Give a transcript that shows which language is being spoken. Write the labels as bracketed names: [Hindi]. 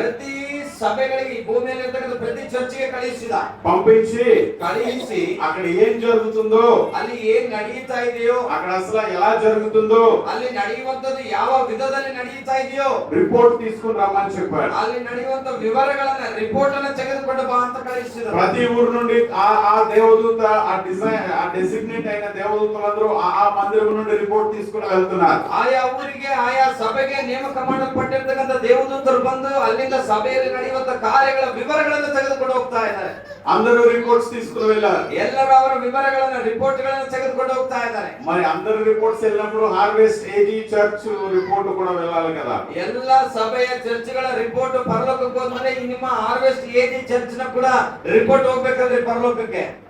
[Kannada] ಪ್ರತಿ ಸಭೆಗಳಿಗೆ, ಭೂಮಿಯಲ್ಲಿ ಇರ್ತಕ್ಕಂಥ ಪ್ರತಿ ಚರ್ಚಿಗೆ ಕಳುಹಿಸಿದ. [Telugu] పంపించి [Kannada] ಕಳುಹಿಸಿ [Telugu] అక్కడ ఏం జరుగుతుందో, [Kannada] ಅಲ್ಲಿ ಏನ್ ನಡೆಯುತ್ತಾ ಇದೆಯೋ, [Telugu] అక్కడ అసలు ఎలా జరుగుతుందో [Kannada] ಅಲ್ಲಿ ನಡೆಯುವಂತದ್ದು ಯಾವ ವಿಧದಲ್ಲಿ ನಡೆಯುತ್ತಾ ಇದೆಯೋ [Telugu] రిపోర్ట్ తీసుకుని రమ్మని చెప్పాడు. [Kannada] ಅಲ್ಲಿ ನಡೆಯುವಂತ ವಿವರಗಳನ್ನ, ರಿಪೋರ್ಟ್ ಅನ್ನ ತೆಗೆದುಕೊಂಡು ಬಾ ಅಂತ ಕಳುಹಿಸಿದರು. [Telugu] ప్రతి ఊరు నుండి ఆ దేవదూత, ఆ డెసిగ్నేట్ అయిన దేవదూతలందరూ ఆ మందిరం నుండి రిపోర్ట్ తీసుకుని వెళ్తున్నారు. [Kannada] ಆಯಾ ಊರಿಗೆ, ಆಯಾ ಸಭೆಗೆ ನೇಮಕ ಮಾಡಲ್ಪಟ್ಟಿರ್ತಕ್ಕಂಥ ದೇವದೂತರು ಬಂದು ಅಲ್ಲಿಂದ ಸಭೆಯಲ್ಲಿ ನಡೆಯುವಂತ ಕಾರ್ಯಗಳ ವಿವರಗಳನ್ನು ತೆಗೆದುಕೊಂಡು ಹೋಗ್ತಾ ಇದ್ದಾರೆ. [Telugu] అందరూ రిపోర్ట్స్ తీసుకుని వెళ్ళారు. [Kannada] ಎಲ್ಲರೂ ಅವರ ವಿವರಗಳನ್ನು, ರಿಪೋರ್ಟ್ ಗಳನ್ನು ತೆಗೆದುಕೊಂಡು ಹೋಗ್ತಾ ಇದ್ದಾರೆ. [Telugu] మరి అందరు రిపోర్ట్స్ వెళ్ళినప్పుడు హార్వెస్ట్ ఏజీ చర్చ్ రిపోర్ట్ కూడా వెళ్ళాలి కదా. [Kannada] ಎಲ್ಲ ಸಭೆಯ ಚರ್ಚ್ಗಳ ರಿಪೋರ್ಟ್ ಪರಲೋಕಕ್ಕೆ ಹೋದ್ಮೇಲೆ ನಿಮ್ಮ ಹಾರ್ವೆಸ್ಟ್ ಏಜಿ ಚರ್ಚ್ ನ ಕೂಡ ರಿಪೋರ್ಟ್ ಹೋಗ್ಬೇಕಂದ್ರೆ ಪರಲೋಕಕ್ಕೆ